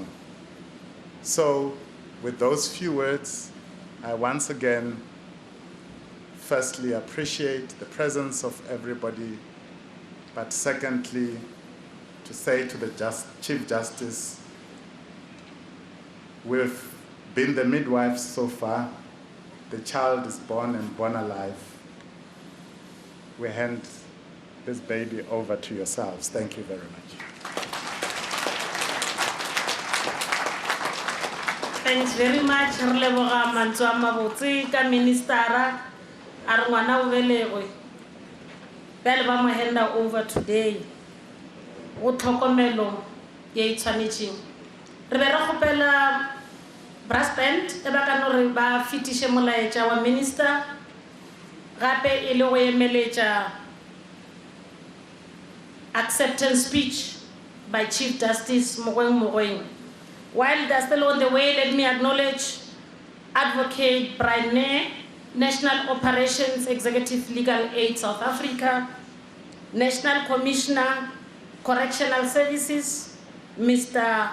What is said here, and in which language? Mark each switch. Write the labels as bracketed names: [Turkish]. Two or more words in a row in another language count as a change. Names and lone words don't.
[English] So with those few words, I once again firstly appreciate the presence of everybody, but secondly, to say to the Chief Justice, we've been the midwives so far. The child is born and born alive. We hand this baby over to yourselves. Thank you very much. Thanks very much. [Northern Sotho] Re leboga mantswe a mabotse ka ministera a re ngwana o belegwe. Pele ba mo handa [English] over today. [Northern Sotho] Go tlhokomelo ye tshwanetseng. Re be re gopela [English] brass band [Northern Sotho] e ba ka no re ba fitishe molaetša wa minister gape e le go emeletša [English] acceptance speech by Chief Justice Mogoeng. While they're still on the way, let me acknowledge Advocate Brian Nair, National Operations Executive Legal Aid South Africa, National Commissioner Correctional Services, Mr.